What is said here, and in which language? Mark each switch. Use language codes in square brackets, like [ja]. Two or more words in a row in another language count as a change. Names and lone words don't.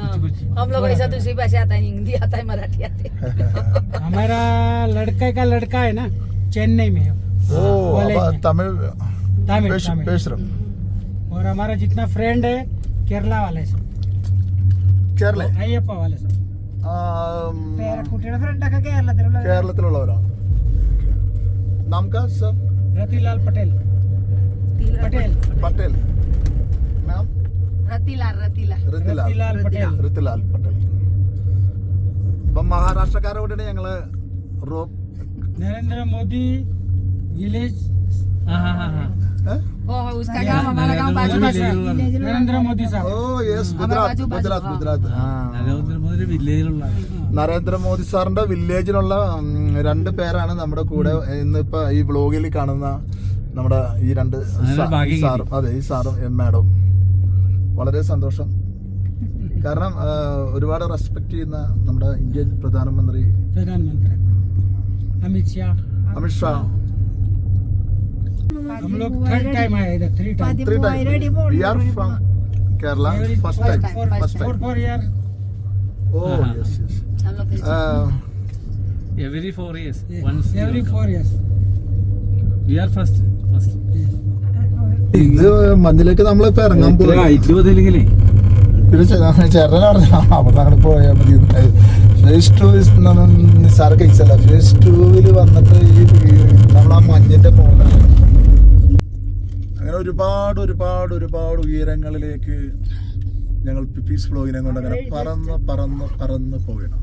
[hi] हम लोग ऐसा दूसरी भाषा आता है, हिंदी आता है, मराठी आती है। हमारा लड़का का लड़का है ना, चेन्नई में। तमिल तमिल और हमारा जितना फ्रेंड है केरला वाले सब, केरला अयप्पा वाले सब। [ml] പേരക്കുട്ടിയുടെ ഫ്രണ്ടൊക്കെ കേരളത്തിലുള്ള കേരളത്തിലുള്ളവരാണ്. നമുക്ക് സർ രതിലാൽ പട്ടേൽ പട്ടേൽ പട്ടേൽ മാം റത്തിലാൽ രതിലാൽ പട്ടേൽ ഋതുലാൽ പട്ടേൽ. അപ്പം മഹാരാഷ്ട്രക്കാരെ കൂടെയാണ് ഞങ്ങള് [hi] नरेंद्र मोदी विलेज उसका गाँव हमारा गाँव बाजू में है। नरेंद्र मोदी ഓ साहब [ml] യെസ്, ഗുജറാത്ത് ഗുജറാത്ത് ഗുജറാത്ത്. നരേന്ദ്രമോദി സാറിന്റെ വില്ലേജിലുള്ള 2 പേരാണ് നമ്മുടെ കൂടെ ഇന്നിപ്പോ ഈ വ്ലോഗിൽ കാണുന്ന നമ്മുടെ ഈ 2 സാറും. അതെ, ഈ സാറും മാഡം. വളരെ സന്തോഷം. കാരണം ഒരുപാട് റെസ്പെക്ട് ചെയ്യുന്ന നമ്മുടെ ഇന്ത്യൻ പ്രധാനമന്ത്രി അമിത് ഷാ. [hi] हम लोग [en] third time [hi] आए इधर 3 टाइम [en] 3 times. We are from Kerala. First time. for year Oh yes, yes. [hi] हम लोग [en] Every 4 years. yes. Once. every 4 years We are first. [ml] ഇത് മഞ്ഞിലേക്ക് നമ്മളിപ്പോ ഇറങ്ങാൻ പോകും. പിന്നെ ചേട്ടൻ പറഞ്ഞു അപ്പൊ അങ്ങനെ പോയാൽ മതി. ഫേസ് 2 നിസാര കേസല്ല. ഫേസ് 2 വന്നിട്ട് ഈ നമ്മൾ ആ മഞ്ഞിന്റെ മുകളിലാണ്. അങ്ങനെ ഒരുപാട് ഒരുപാട് ഒരുപാട് ഉയരങ്ങളിലേക്ക് ഞങ്ങൾ പിപ്പീസ് വ്ലോഗിനെ കൊണ്ട് അങ്ങനെ പറന്ന് പറന്ന് പറന്ന് പോകണം.